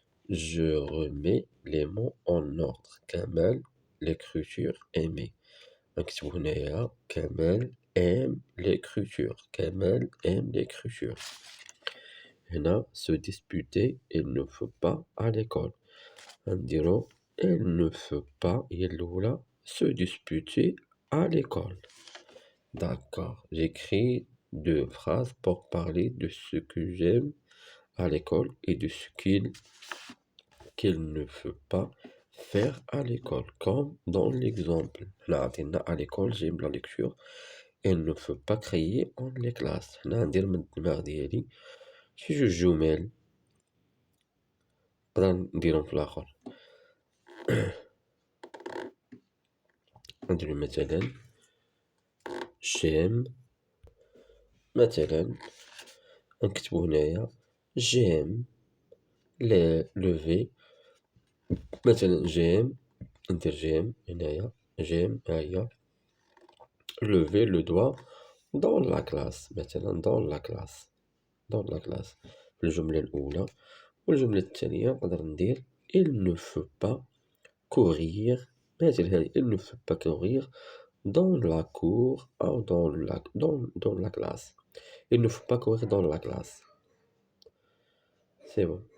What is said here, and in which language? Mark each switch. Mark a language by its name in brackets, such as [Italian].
[French] Je remets les mots en ordre. Kamel, l'écriture aimée. [Arabic] نكتبو هنايا [French] كمال aime l'écriture. Kamel aime l'écriture. هنا se disputer, il ne faut pas à l'école. [Arabic] نديرو [French] elle ne fait pas [Arabic] هي الأولى [French] se disputer à l'école. D'accord. J'écris 2 phrases pour parler de ce que j'aime à l'école et de ce qu'il ne faut pas faire à l'école, comme dans l'exemple. [Arabic] هنا عطينا [French] à l'école j'aime la lecture. Elle ne faut pas crier en les classes. [Arabic] هنا ندير من الدماغ ديالي شي جوج جمل نقدر نديرهم في الآخر. نديرو مثلا [French] j'aime [Arabic] مثلا نكتبو هنايا [French] j'aime lever مثلا j'aime ندير j'aime [Arabic] هنايا [French] j'aime [Arabic] هاهي [French] lever le doigt dans la classe. [Arabic] مثلا [French] dans la classe [Arabic] في الجملة الأولى. والجملة الثانية نقدر ندير [French] il ne faut pas courir [Arabic] مثل هذه [French] il ne faut pas courir dans la cour [Arabic] أو [French] dans la classe. Il ne faut pas courir dans la classe. C'est bon.